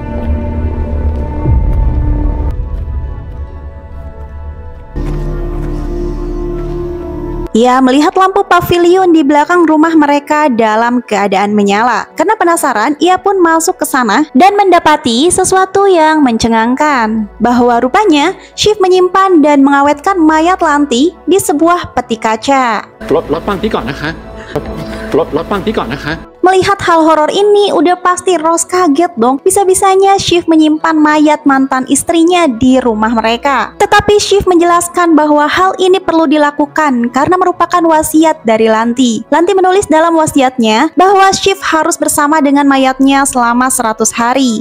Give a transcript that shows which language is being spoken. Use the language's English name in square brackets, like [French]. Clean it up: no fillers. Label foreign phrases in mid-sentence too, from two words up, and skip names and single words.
[Indonesian] Ia melihat lampu pavilion di belakang rumah mereka dalam keadaan menyala. Karena penasaran, ia pun masuk ke sana dan mendapati sesuatu yang mencengangkan. Bahwa rupanya Shiv menyimpan dan mengawetkan mayat Lanti di sebuah peti kaca. [Thai] รถฟังพี่ก่อนนะคะรถฟังพี่ก่อนนะคะ [Indonesian] Melihat hal horor ini, udah pasti Ross kaget dong. Bisa-bisanya Shiv menyimpan mayat mantan istrinya di rumah mereka. Tetapi Shiv menjelaskan bahwa hal ini perlu dilakukan karena merupakan wasiat dari Lanti. Lanti menulis dalam wasiatnya bahwa Shiv harus bersama dengan mayatnya selama 100 hari.